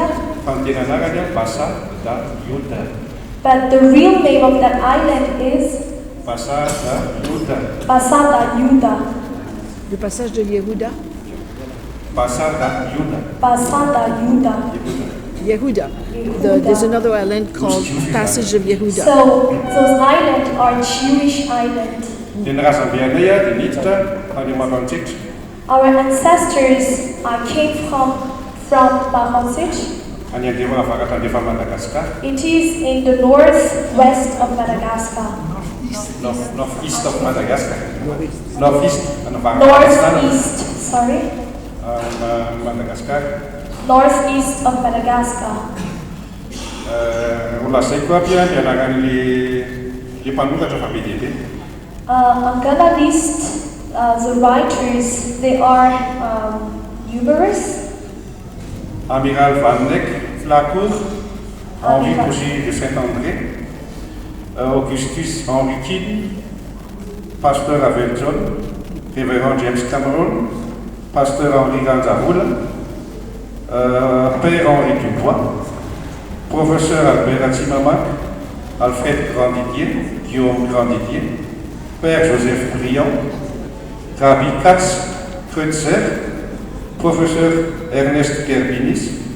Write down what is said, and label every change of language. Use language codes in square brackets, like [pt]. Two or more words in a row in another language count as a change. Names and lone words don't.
[mg] Fa ny tena anarany Bassa da Yuda. [en] But the real name of that island is Bassa da Yuda. Bassa da Yuda. [fr] Le passage de Yehuda? [en] Bassa da Yuda. Bassa da Yuda. Yehuda. There's another island called Passage of Yehuda. So those islands are Jewish islands. [mg] Dia razambe anay dia niditra tany Maroantsetra. [en] Our ancestors came from Maroantsetra. [mg] Any andefa avaka tandefa Madagasikara. [en] It is in the northwest of Madagascar. Northeast of Madagascar. Northeast. Northeast, sorry. Madagascar. Northeast of Madagascar. [mg] Lazay koa pia ny anaran'le mpanoratra fa be dia be. [en] I'm gonna list the writers. They are numerous. Amiral Van Eyck, Flacourt, Henri Pougy de Saint-André, Augustus Henri Kidd, Pasteur Abel John, Révérend James Cameron, Pasteur Henri Ganzaroula, Père Henri Dubois, Professeur Albert Atsimamac, Alfred Grandidier, Guillaume Grandidier, Père Joseph Briand, Rabbi Katz Kreutzer, Professeur Ernest Kerbinis,